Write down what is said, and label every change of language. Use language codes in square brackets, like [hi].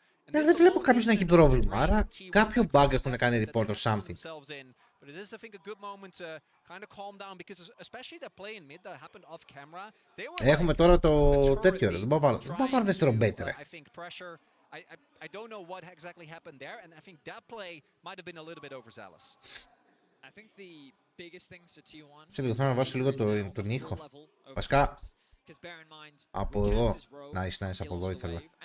[el] Δεν βλέπω κάποιος να έχει πρόβλημα, άρα κάποιο bug έχουν κάνει report [en] or something. But it is, I think, a good moment to kind of calm down because especially that play in mid that happened off camera. [el] Έχουμε τώρα το τέτοιο, δεν μπορώ να βάλω δεύτερο better. [en] I think pressure. I don't know what exactly happened there, and I think that play might have been a little bit overzealous. I think the biggest things to T1. [el] Σε λίγο θέλω να βάσω λίγο τον ήχο. Βασικά από εδώ. Nice, από εδώ ήθελα.